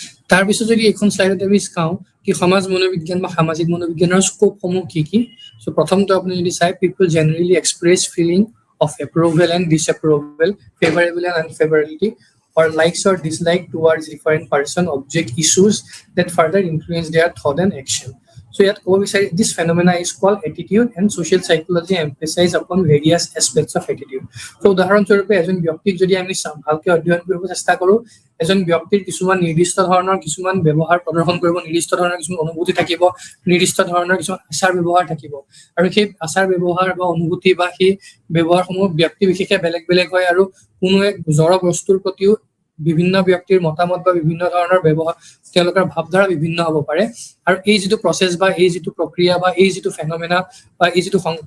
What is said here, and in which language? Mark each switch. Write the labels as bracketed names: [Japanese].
[Assamese] তাৰ পিছত যদি এখন স্লাইডত আমি চাওঁ কি সমাজ মনোবিজ্ঞান বা সামাজিক মনোবিজ্ঞানৰ স্কোপসমূহ কি কি সো প্ৰথমটো আপুনি যদি চাই [English] People generally express feeling of approval and disapproval, favorable and unfavorability, or likes or dislike towards different person, object, issues that further influence their thought and action. So yet this phenomena is called attitude, and social psychology emphasize upon various aspects of attitude. [Assamese] So উদাহৰণ স্বৰূপে এজন ব্যক্তিক যদি আমি ভালকৈ অধ্যয়ন কৰিব চেষ্টা কৰোঁ এজন ব্যক্তিৰ কিছুমান নিৰ্দিষ্ট ধৰণৰ কিছুমান ব্যৱহাৰ প্ৰদৰ্শন কৰিব নিৰ্দিষ্ট ধৰণৰ কিছুমান অনুভূতি থাকিব নিৰ্দিষ্ট ধৰণৰ কিছুমান আচাৰ ব্যৱহাৰ থাকিব আৰু সেই আচাৰ ব্যৱহাৰ বা অনুভূতি বা সেই ব্যৱহাৰসমূহ ব্যক্তি বিশেষে বেলেগ বেলেগ হয় আৰু কোনো এক জড় বস্তুৰ প্ৰতিও বিভিন্ন ব্যক্তিৰ মতামত বা বিভিন্ন ধৰণৰ ব্যৱহাৰ তেওঁলোকৰ ভাৱধাৰা বিভিন্ন হ'ব পাৰে আৰু এই যেটো প্ৰসেস বা এই যেটো প্ৰক্ৰিয়া বা এই যেটো ফেনোমেনা বা এই যেটো